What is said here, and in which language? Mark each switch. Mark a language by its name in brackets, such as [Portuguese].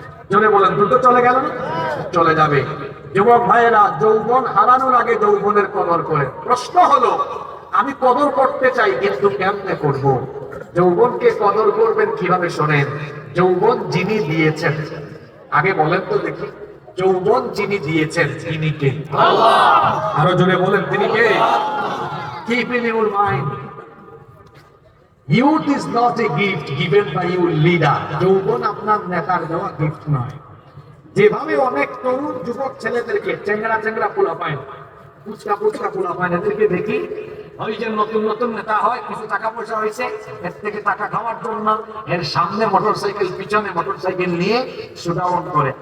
[Bangla] জোরে বলেন, দ্রুত চলে গেল না? চলে যাবে। যুবক ভাইয়েরা, যৌবন হারানোর আগে যৌবনের কদর করে। প্রশ্ন হলো, আমি কদর করতে চাই, কিন্তু কেমনে করব? যৌবনকে কদর করবেন কিভাবে? শোনেন, যৌবন যিনি দিয়েছেন, আগে বলেন তো দেখি, যৌবন যিনি দিয়েছেন তিনি কে? আল্লাহ। আরো জোরে বলেন, তিনি কে? [English] Keep in your mind, youth is not a gift given by your leader. [Bangla] যৌবন আপনার নেতার দেওয়া গিফট নয়। যেভাবে অনেক তরুণ যুবক ছেলেদেরকে, চেংড়া পোলা পায়, পুচকা পোলা পায়, এদেরকে দেখি ওই যে নতুন নতুন নেতা হয়, কিছু টাকা পয়সা হয়েছে, এর থেকে টাকা খাওয়ার জন্য এর সামনে মোটরসাইকেল, পিছনে মোটরসাইকেল নিয়ে শোডাউন করে।